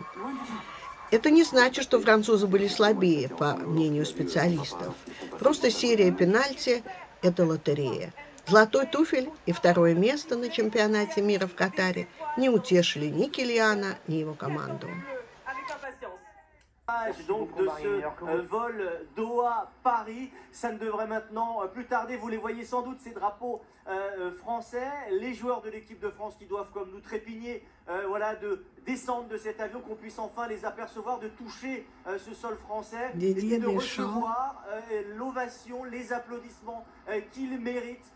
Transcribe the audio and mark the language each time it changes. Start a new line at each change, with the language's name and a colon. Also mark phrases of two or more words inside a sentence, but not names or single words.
Russian: Это не значит, что французы были слабее, по мнению специалистов. Просто серия пенальти – это лотерея. Золотой туфель и 2 место на чемпионате мира в Катаре не утешили ни Килиана, ни его команду.
French: Donc de ce vol Doha-Paris, ça ne devrait maintenant plus tarder. Vous les voyez sans doute, ces drapeaux français, les joueurs de l'équipe de France qui doivent comme nous trépigner, voilà, de descendre de cet avion, qu'on puisse enfin les apercevoir, de toucher ce sol français et de recevoir l'ovation, les applaudissements qu'ils méritent.